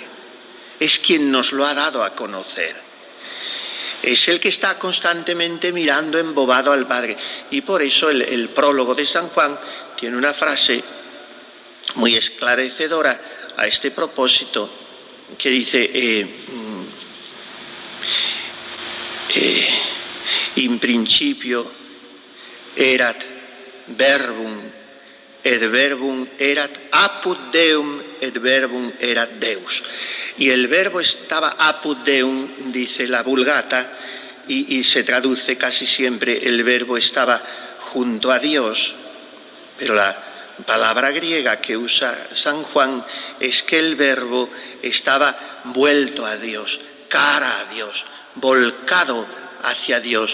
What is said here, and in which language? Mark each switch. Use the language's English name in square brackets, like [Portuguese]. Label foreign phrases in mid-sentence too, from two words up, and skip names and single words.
[Spanish] Es quien nos lo ha dado a conocer. Es el que está constantemente mirando embobado al Padre. Y por eso el prólogo de San Juan tiene una frase muy esclarecedora a este propósito, que dice, [Latin] in principio erat verbum, et verbum erat apud Deum, et verbum erat Deus. [Spanish] Y el verbo estaba [Latin] apud Deum, [Spanish] dice la Vulgata, y se traduce casi siempre, el verbo estaba junto a Dios. Pero la palabra griega que usa San Juan es que el verbo estaba vuelto a Dios, cara a Dios, volcado hacia Dios.